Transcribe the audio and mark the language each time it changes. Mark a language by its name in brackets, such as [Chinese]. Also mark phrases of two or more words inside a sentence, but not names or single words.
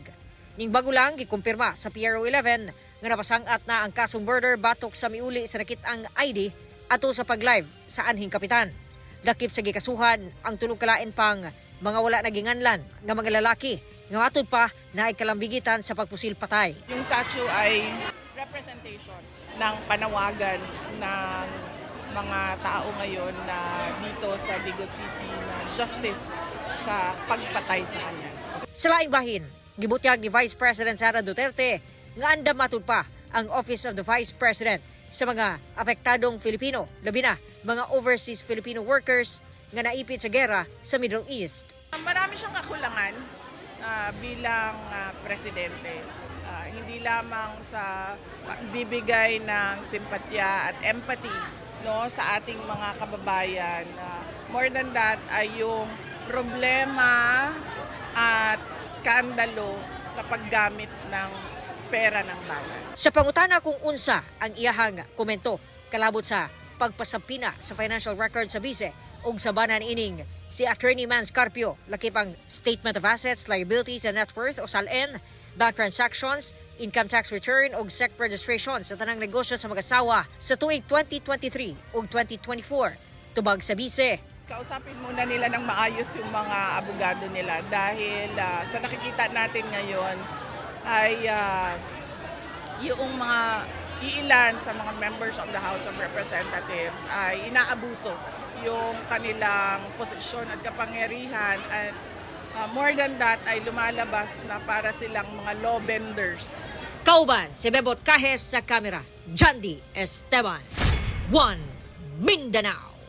[Cebuano] Ning bago lang gikumpirma sa PRO 11 nga napasangat na ang kasong murder batok sa miuli sa nakit-ang ID ato sa pag-live sa anhing kapitan. Lakip sa gikasuhan ang tulog kalain pang mga wala naginganlan nga mga lalaki nga matod pa na ay kalambigitan sa pagpusil patay. [Filipino] Yung statue ay [English] representation ng [Filipino] panawagan ng mga tao ngayon na dito sa Digos City na justice sa pagpatay sa kanya. [Cebuano] Sa laing bahin, gibutyag ni Vice President Sara Duterte nga andam matud pa ang Office of the Vice President sa mga apektadong Filipino, labi na mga [English] overseas Filipino workers [Cebuano] nga naipit sa gera sa Middle East. [Filipino] Marami siyang kakulangan bilang presidente. Hindi lamang sa bibigay ng simpatya [English] at empathy [Filipino] sa ating mga kababayan. [English] More than that [Filipino] ay yung problema at skandalo sa paggamit ng pera ng bayan. [Cebuano] Sa pangutana kung unsa ang iyahang komento kalabot sa pagpasampina sa [English] financial record [Cebuano] sa bise ug sa banan ining si Attorney Man Scarpio lakip ang [English] Statement of Assets, Liabilities and Net Worth [Cebuano] o SALN, [English] bank transactions, income tax return [Cebuano] ug [English] SEC registration [Cebuano] sa tanang negosyo sa mag-asawa sa tuig 2023 ug 2024 tubag sa bise. [Filipino] Kausapin muna nila ng maayos yung mga abogado nila dahil sa nakikita natin ngayon ay yung mga iilan sa mga [English] members of the House of Representatives [Filipino] ay inaabuso yung kanilang posisyon at kapangyarihan at [English] more than that [Filipino] ay lumalabas na para silang mga [English] law benders. [Cebuano] Kauban si Bebot Kahes sa kamera, Jandy Esteban, One Mindanao.